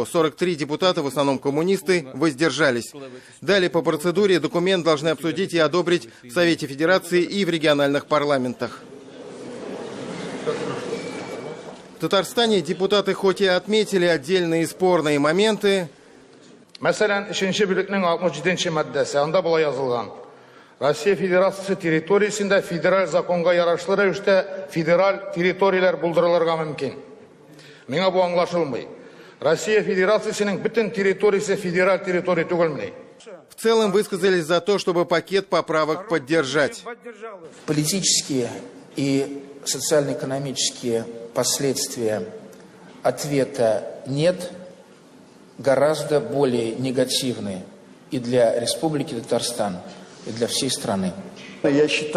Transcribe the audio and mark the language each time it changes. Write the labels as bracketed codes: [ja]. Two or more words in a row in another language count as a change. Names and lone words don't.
[ru] 43 депутата, в основном коммунисты, воздержались. Далее по процедуре документ должны обсудить и одобрить в Совете Федерации и в региональных парламентах. В Татарстане депутаты хоть и отметили отдельные спорные моменты, [tt] Mesela 2. bölüknün 67. maddesi anda bula yazılgan. Россия Федерациясы территориясында федераль законга ярашлы рәвештә федераль территориялар булдырылырга мөмкин. Миңа бу аңлашылмый. Россия Федерациясының бөтен территориясе федераль территория түгелмени. [ru] В целом высказались за то, чтобы пакет поправок поддержать. Политические и социально-экономические последствия ответа нет, гораздо более негативные и для Республики Татарстан, и для всей страны.